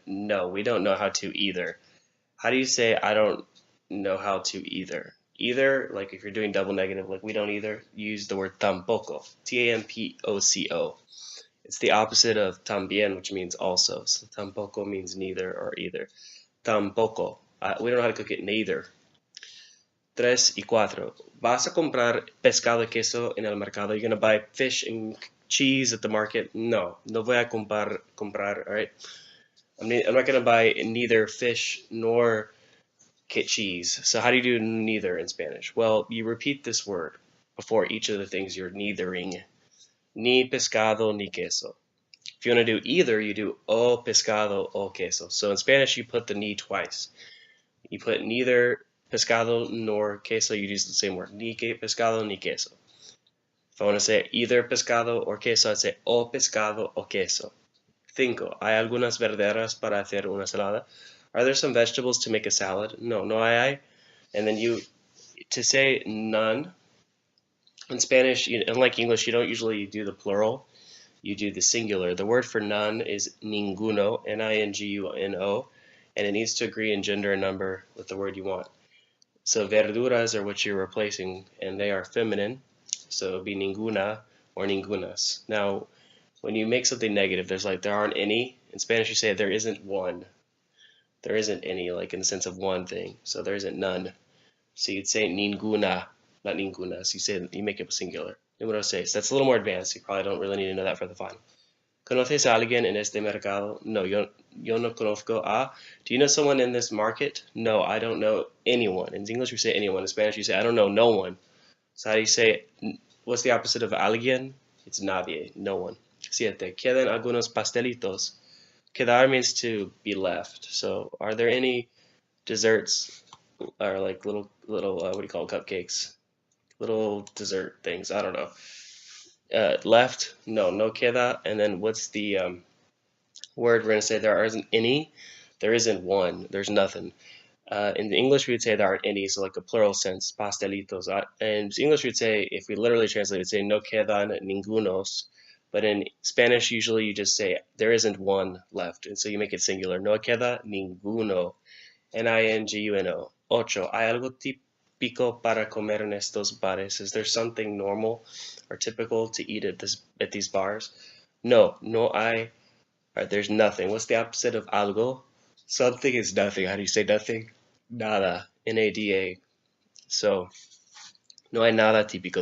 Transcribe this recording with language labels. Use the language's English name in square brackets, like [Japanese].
[English] No, we don't know how to either. How do you say, I don't know how to either? Either, like if you're doing double negative, like we don't either, use the word tampoco. Tampoco. It's the opposite of también, which means also. So tampoco means neither or either. Tampoco. We don't know how to cook it neither. [Spanish] Tres y cuatro. ¿Vas a comprar pescado y queso en el mercado? [English] You're going to buy fish and cheese at the market? [Spanish] No voy a comprar, [English] all right? I'm not going to buy neither fish nor cheese. So how do you do neither in Spanish? Well, you repeat this word before each of the things you're neithering. [Spanish] Ni pescado ni queso. [English] If you want to do either, you do [Spanish] o pescado o queso. [English] So in Spanish, you put the ni twice. You put neither pescado nor queso, you use the same word. [Spanish] Ni pescado ni queso. [English] If I want to say either pescado or queso, I'd say [Spanish] o pescado o queso. [English] Cinco. [Spanish] ¿Hay algunas verduras para hacer una salada? [English] Are there some vegetables to make a salad? [Spanish] No hay. [English] And then to say none, in Spanish, unlike English, you don't usually do the plural. You do the singular. The word for none is ninguno, N-I-N-G-U-N-O, and it needs to agree in gender and number with the word you want. So verduras are what you're replacing, and they are feminine, so it would be ninguna or ningunas. Now, when you make something negative, there aren't any. In Spanish, you say there isn't one. There isn't any, like in the sense of one thing. So there isn't none. So you'd say ninguna, not ningunas. You make it singular. [Spanish] Número seis. [English] That's a little more advanced. You probably don't really need to know that for the final. [Spanish] ¿Conoces a alguien en este mercado? No, yo no conozco a. [English] Do you know someone in this market? No, I don't know anyone. In English, we say anyone. In Spanish, you say I don't know no one. So how do you say, what's the opposite of alguien? It's nadie, no one. Siete. [Spanish] Quedan algunos pastelitos. [English] Quedar means to be left. So are there any desserts or like little what do you call it, cupcakes? Little dessert things. I don't know. Left? [Spanish] No queda. [English] And then what's the word we're going to say there isn't any? There isn't one. There's nothing. In English, we would say there aren't any, so like a plural sense, pastelitos. In English, we'd say, if we literally translate, we'd say [Spanish] no quedan ningunos. [English] But in Spanish, usually you just say there isn't one left, and so you make it singular. [Spanish] No queda ninguno. Ninguno. Ocho. ¿Hay algo típico para comer en estos bares? [English] Is there something normal or typical to eat at these bars? [Spanish] No hay. [English] All right, there's nothing. What's the opposite of algo? Something is nothing. How do you say nothing? Nada. N-A-D-A. [Spanish] So, no hay nada típico.